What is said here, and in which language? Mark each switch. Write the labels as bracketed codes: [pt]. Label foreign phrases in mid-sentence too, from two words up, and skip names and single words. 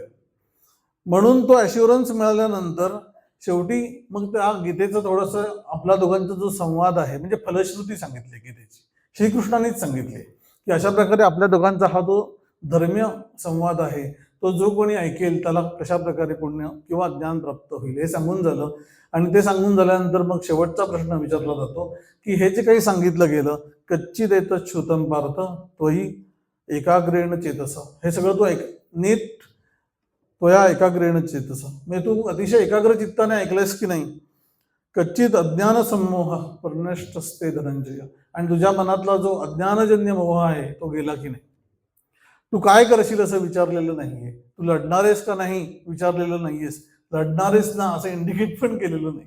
[mr] म्हणून तो ॲश्युरन्स मिळाल्यानंतर शेवटी मग त्या गीतेचं थोडंसं आपला दोघांचा जो संवाद आहे म्हणजे फलश्रुती सांगितली गीतेची, श्रीकृष्णानेच सांगितले की अशा प्रकारे आपल्या दोघांचा हा जो धर्मीय संवाद आहे तो जो कोणी ऐकेल त्याला कशा प्रकारे पुण्य किंवा ज्ञान प्राप्त होईल हे सांगून झालं. आणि ते सांगून झाल्यानंतर मग शेवटचा प्रश्न विचारला जातो की हे जे काही सांगितलं गेलं [sa] कच्चित एतत् श्रुतं पार्थ त्वयि एकाग्रेण चेतस, [mr] हे सगळं तू नीट [sa] त्वया एकाग्रेण चेतस, [mr] म्हणजे तू अतिशय एकाग्र चित्ताने ऐकलंयस की नाही. [sa] कच्चित अज्ञान संमोह परनष्टस्ते धनंजय, [mr] आणि तुझ्या मनातला जो अज्ञानजन्य मोह आहे तो गेला की नाही. तू काय करशील असं विचारलेलं नाहीये, तू लढणारेस का नाही विचारलेलं नाहीयेस, लढणारेस ना असं इंडिकेट पण केलेलं नाही.